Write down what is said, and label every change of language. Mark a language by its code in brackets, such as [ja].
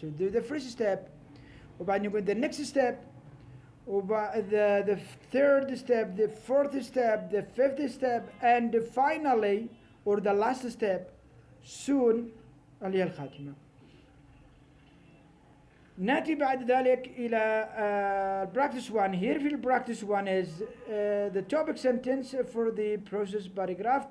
[en] So do the first step [ar] وبعدين يقول [en] the next step [ar] وبعد [en] the third step, the fourth step, the fifth step, and finally or the last step soon [ar] اللي هي الخاتمة. نأتي بعد ذلك إلى practice 1. [en] Here [ar] في [en] practice 1 is the topic sentence for the process paragraph.